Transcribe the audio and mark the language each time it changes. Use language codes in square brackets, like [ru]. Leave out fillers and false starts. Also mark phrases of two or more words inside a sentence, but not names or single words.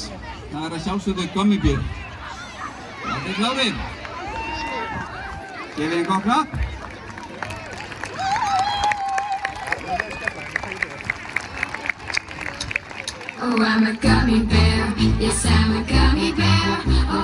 [is] Það er að sjálfsögðu Gummibjörn. Þetta er klárir. Gefið einn gott klapp. [en] Oh, I'm a gummy bear. Yes, I'm a gummy bear.